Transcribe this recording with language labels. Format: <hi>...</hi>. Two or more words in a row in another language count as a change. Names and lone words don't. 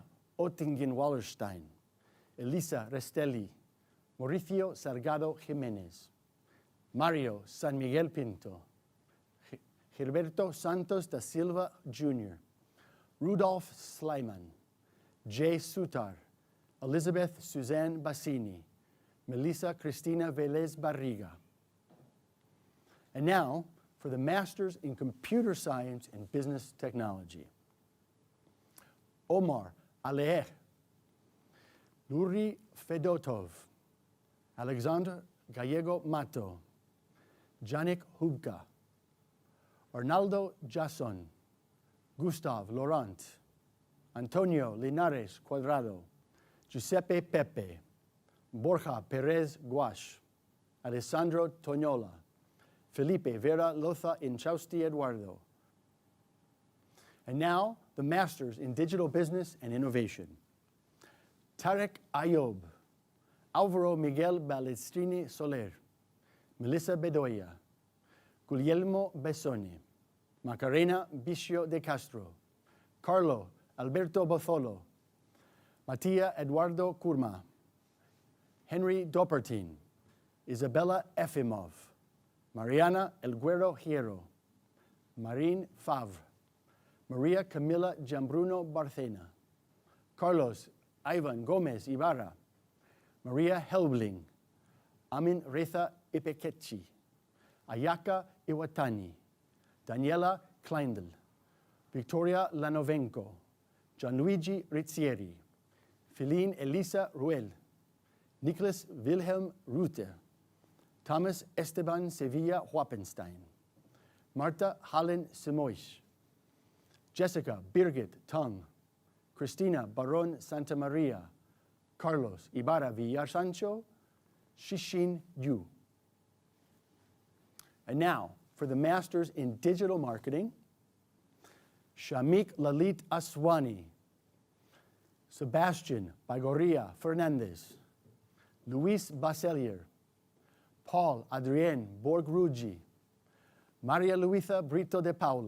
<en>Ottingen-Wallerstein, Elisa Restelli, Mauricio Salgado Jimenez, Mario San Miguel Pinto, Gilberto Santos da Silva Jr., Rudolph Sleiman, Jay Sutar, Elizabeth Suzanne Bassini, Melissa Cristina Velez Barriga. And now for the Masters in Computer Science and Business Technology. Omar Aleeh, Luri Fedotov, Alexander Gallego Mato, Janik Hubka, Arnaldo Jason, Gustav Laurent, Antonio Linares Cuadrado, Giuseppe Pepe, Borja Perez Guash, Alessandro Toñola, Felipe Vera Loza Inchausti Eduardo. And now, the Masters in Digital Business and Innovation. Tarek Ayob, Alvaro Miguel Balestrini Soler, Melissa Bedoya, Guglielmo Bessoni, Macarena Bicio de Castro, Carlo Alberto Botholo, Mattia Eduardo Kurma, Henry Dopertin, Isabella Efimov, Mariana Elguero Hierro, Marine Favre, Maria Camila Jambruno Barcena, Carlos Ivan Gomez Ibarra, Maria Helbling, Amin Reza Ipekechi, Ayaka Iwatani, Daniela Kleindl, Victoria Lanovenko, Gianluigi Rizzieri, Feline Elisa Ruel, Nicholas Wilhelm Ruther, Thomas Esteban Sevilla Huapenstein, Marta Hallen Simoish, Jessica Birgit Tung, Cristina Baron Santa Maria, Carlos Ibarra Villarsancho, Shishin Yu. And now, for the Masters in Digital Marketing, Shamik Lalit Aswani, Sebastian Bagoria Fernandez, Luis Baselier, Paul Adrien Borgrugi, Maria Luisa Brito de Paula,</en>